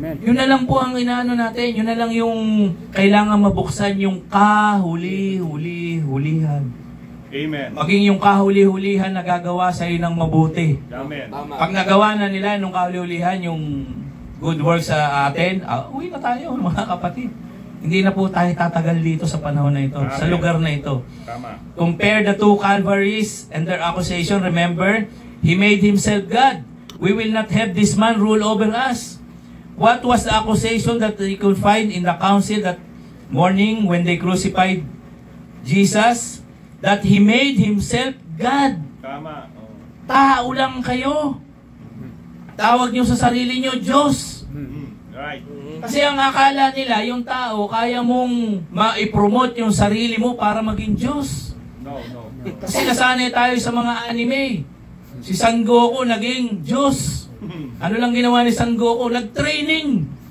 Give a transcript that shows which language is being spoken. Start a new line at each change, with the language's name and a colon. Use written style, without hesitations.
Filipino: Yun na lang po ang inaano natin, yun na lang yung kailangan mabuksan yung kahuli-huli-hulihan. Amen. Maging yung kahuli-hulihan na gagawa sa iyo ng mabuti. Amen. Tama. Pag nagawa na nila nung kahuli-hulihan yung good work sa atin, uwi na tayo mga kapatid. Hindi na po tayo tatagal dito sa panahon na ito, sa lugar na ito. Tama.
English: Compare the two Calvaries and their accusation. Remember, He made Himself God. We will not have this man rule over us. What was the accusation that they could find in the council that morning when they crucified Jesus? That He made Himself God.
Filipino: Tama. Tao lang kayo. Tawag niyo sa sarili niyo, Diyos.
English: Right.
Filipino: Kasi ang akala nila, yung tao, kaya mong ma-promote yung sarili mo para maging Diyos.
English: No.
Filipino: Kasi nasanay tayo sa mga anime. Si Son Goku naging Diyos. Ano lang ginawa ni Son Goku? Nag-training.